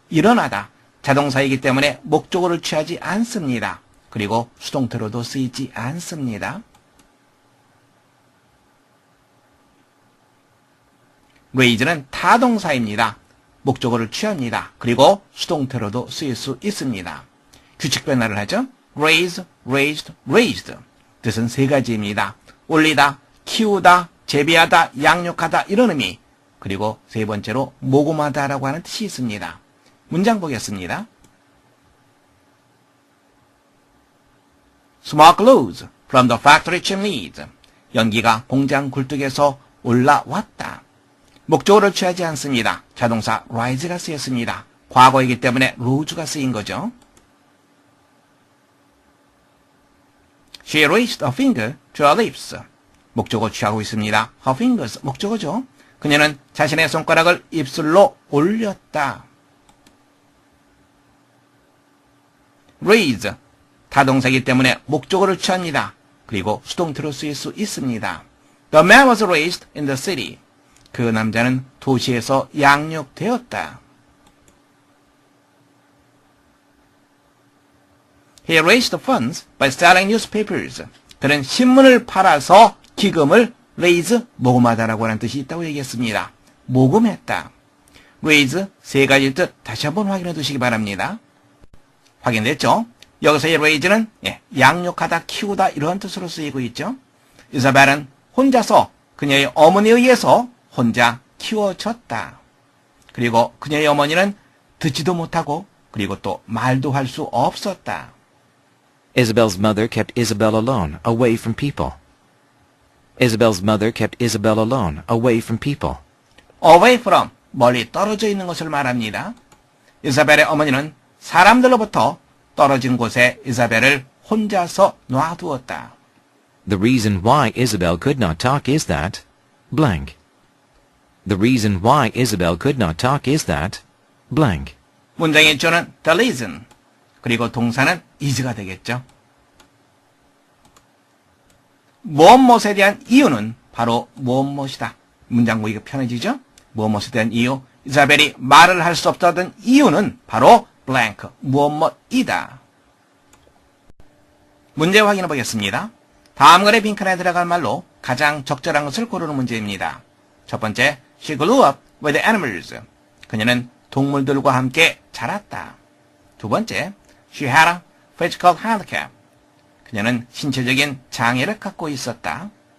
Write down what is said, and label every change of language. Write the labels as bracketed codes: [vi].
[ko] 일어나다, 자동사이기 때문에 목적어를 취하지 않습니다. 그리고 수동태로도 쓰이지 않습니다. raise는 타동사입니다. 목적어를 취합니다. 그리고 수동태로도 쓰일 수 있습니다. 규칙 변화를 하죠. raise, raised, raised. 뜻은 세 가지입니다. 올리다, 키우다, 재배하다, 양육하다 이런 의미. 그리고 세 번째로 모금하다라고 하는 뜻이 있습니다. 문장 보겠습니다. [en] Smoke rose from the factory chimneys. [ko] 연기가 공장 굴뚝에서 올라왔다. 목적어를 취하지 않습니다. 자동사 rise가 쓰였습니다. 과거이기 때문에 rose가 쓰인 거죠. [en] She raised a finger to her lips. [ko] 목적어 취하고 있습니다. [en] Her fingers, [ko] 목적어죠. 그녀는 자신의 손가락을 입술로 올렸다. raise, 타동사이기 때문에 목적어를 취합니다. 그리고 수동태로 쓰일 수 있습니다. [en] The man was raised in the city. [ko] 그 남자는 도시에서 양육되었다. [en] He raised funds by selling newspapers. [ko] 그는 신문을 팔아서 기금을 raise, 모금하다라고 하는 뜻이 있다고 얘기했습니다. 모금했다. raise 세 가지일 뜻 다시 한번 확인해 두시기 바랍니다. 확인됐죠? 여기서의 raise는 양육하다, 키우다 이러한 뜻으로 쓰이고 있죠. 이사벨은 혼자서 그녀의 어머니에 의해서 혼자 키워졌다. 그리고 그녀의 어머니는 듣지도 못하고 그리고 또 말도 할 수 없었다. [en] Isabel's mother kept Isabel alone, away from people. Isabel's mother kept Isabel alone, away from people. [ko] away from, 멀리 떨어져 있는 것을 말합니다. 이사벨의 어머니는 사람들로부터 떨어진 곳에 이사벨을 혼자서 놔두었다. [en] The reason why Isabel could not talk is that blank. The reason why Isabel could not talk is that blank. [ko] 문장의 주어는 the reason, 그리고 동사는 is가 되겠죠. 무엇무엇에 대한 이유는 바로 무엇무엇이다. 문장 보기가 편해지죠? 무엇무엇에 대한 이유, 이사벨이 말을 할 수 없다던 이유는 바로 blank, 무엇무엇이다. 문제 확인해 보겠습니다. 다음 글의 빈칸에 들어갈 말로 가장 적절한 것을 고르는 문제입니다. 첫 번째, [en] she grew up with animals. [ko] 그녀는 동물들과 함께 자랐다. 두 번째, [en] she had a physical handicap. [ko] 그녀는 신체적인 장애를 갖고 있었다.